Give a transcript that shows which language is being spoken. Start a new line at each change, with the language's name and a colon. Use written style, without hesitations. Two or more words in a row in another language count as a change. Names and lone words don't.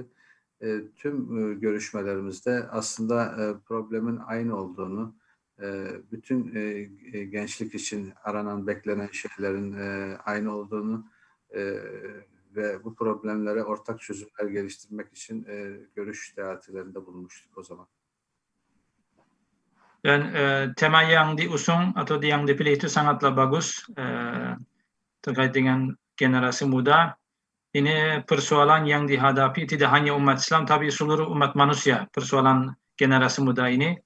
Turkish: Tüm görüşmelerimizde aslında problemin aynı olduğunu, bütün gençlik için aranan, beklenen şeylerin aynı olduğunu ve bu problemlere ortak çözümler geliştirmek için görüş teatilerinde bulunmuştuk o zaman.
Indonesian: Dan tema yang diusung atau yang dipilih itu sangatlah bagus terkait dengan generasi muda. Ini persoalan yang dihadapi tidak hanya umat Islam tapi seluruh umat manusia, persoalan generasi muda ini.